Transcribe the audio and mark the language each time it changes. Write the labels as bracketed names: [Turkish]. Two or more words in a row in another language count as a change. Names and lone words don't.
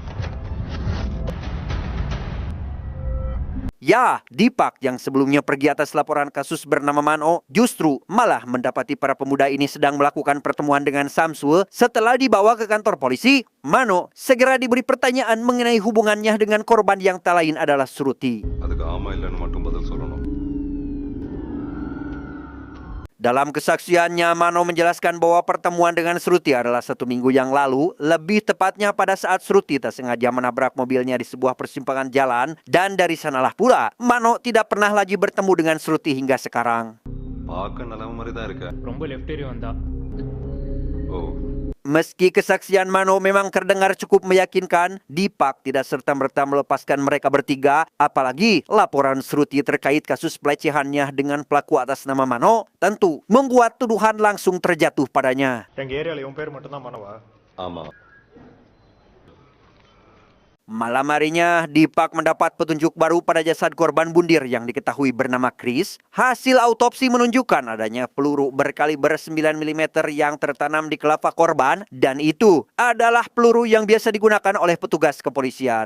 [Indonesian] ya, Dipak yang sebelumnya pergi atas laporan kasus bernama Mano justru malah mendapati para pemuda ini sedang melakukan pertemuan dengan Samsul. Setelah dibawa ke kantor polisi, Mano segera diberi pertanyaan mengenai hubungannya dengan korban yang tak lain adalah Sruti. [Tamil] அதுக்கு ஆமா இல்லைன்னு மட்டும் பதில் சொல்லணும். [Indonesian] Dalam kesaksiannya, Mano menjelaskan bahwa pertemuan dengan Sruti adalah 1 minggu yang lalu, lebih tepatnya pada saat Sruti tak sengaja menabrak mobilnya di sebuah persimpangan jalan, dan dari sanalah pula Mano tidak pernah lagi bertemu dengan Sruti hingga sekarang. [Tamil] பார்க்க நல்ல மாதிரி தான் இருக்க. ரொம்ப லெஃப்ட் ஏறி வந்தா. ஓ, [Indonesian] Meski kesaksian Mano memang terdengar cukup meyakinkan, Dipak tidak serta-merta melepaskan mereka bertiga, apalagi laporan Sruti terkait kasus pelecehannya dengan pelaku atas nama Mano tentu membuat tuduhan langsung terjatuh padanya. [Tamil] எங்க ஏரியால இவன் பேர் மட்டும் தான் மனவா? ஆமா. [Indonesian] Malam harinya, Dipak mendapat petunjuk baru pada jasad korban bundir yang diketahui bernama Chris. Hasil autopsi menunjukkan adanya peluru berkaliber 9 mm yang tertanam di kelapa korban, dan itu adalah peluru yang biasa digunakan oleh petugas kepolisian.